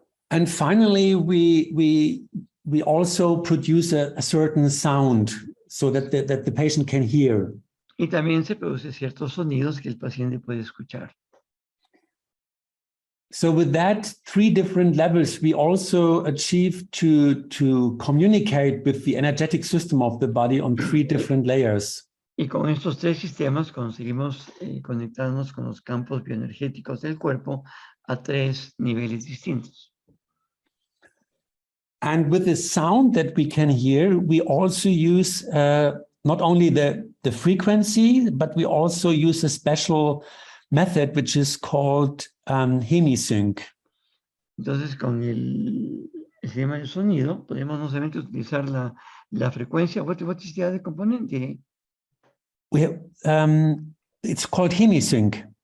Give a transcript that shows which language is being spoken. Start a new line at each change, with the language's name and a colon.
English: And finally, we also produce a certain sound so that the patient can hear.
Spanish: Y también se produce ciertos sonidos que el paciente puede escuchar.
English: So with that 3 different levels, we also achieve to communicate with the energetic system of the body on 3 different layers.
Spanish: Y con estos 3 sistemas conseguimos conectarnos con los campos bioenergéticos del cuerpo a 3 niveles distintos.
English: And with the sound that we can hear, we also use not only the frequency, but we also use a special method which is called hemisync.
Spanish: Entonces, con el sistema de sonido, podemos no solamente utilizar la frecuencia.
English: What is the other component? We have, it's called hemisync.